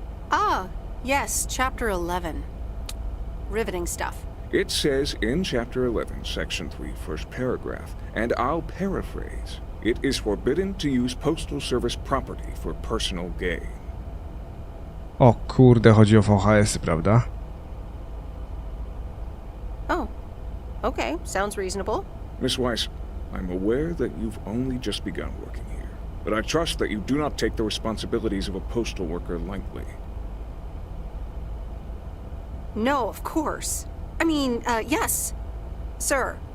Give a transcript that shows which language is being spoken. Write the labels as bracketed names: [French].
[English] Ah, yes, Chapter 11. Riveting stuff. It says in Chapter 11, Section 3, first paragraph, and I'll paraphrase, it is forbidden to use Postal Service property for personal gain. [Polish] O kurde, chodzi o VHS-y, prawda? [English] Oh, okay, sounds reasonable. Miss Weiss, I'm aware that you've only just begun working here, but I trust that you do not take the responsibilities of a postal worker lightly. No, of course. I mean, yes, sir.